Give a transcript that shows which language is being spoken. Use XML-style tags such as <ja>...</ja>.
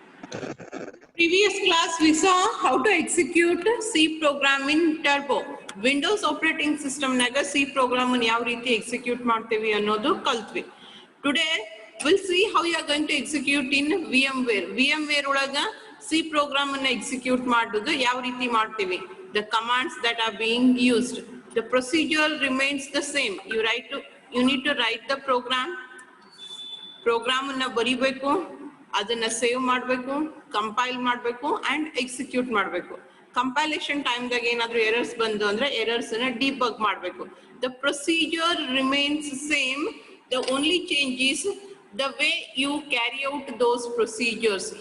<en>Previous class we saw how to execute C program in Turbo.</en> <kn>Windows operating system naga C program ಅನ್ನು ಯಾವ ರೀತಿ execute ಮಾಡ್ತೀವಿ ಅನ್ನೋದು ಕಲ್ತ್ವಿ.</kn> <en>Today we'll see how you are going to execute in VMware.</en> <kn>VMware ಒಳಗ C program ಅನ್ನು execute ಮಾಡೋದು ಯಾವ ರೀತಿ ಮಾಡ್ತೀವಿ.</kn> <en>The commands that are being used. The procedure remains the same. You need to write the program.</en> <kn>Program ಅನ್ನು ಬರಿಬೇಕು. ಅದನ್ನ save ಮಾಡಬೇಕು, ಕಂಪೈಲ್ ಮಾಡಬೇಕು ಅಂಡ್ ಎಕ್ಸಿಕ್ಯೂಟ್ ಮಾಡಬೇಕು. ಕಂಪೈಲೇಷನ್ ಟೈಮ್ದಾಗ ಏನಾದರೂ ಎರರ್ಸ್ ಬಂದು ಅಂದ್ರೆ ಎರರ್ಸ್ ಅನ್ನ ಡಿಬಗ್ ಮಾಡಬೇಕು.</kn> <en>The procedure remains same. The only change is the way you carry out those procedures.</en>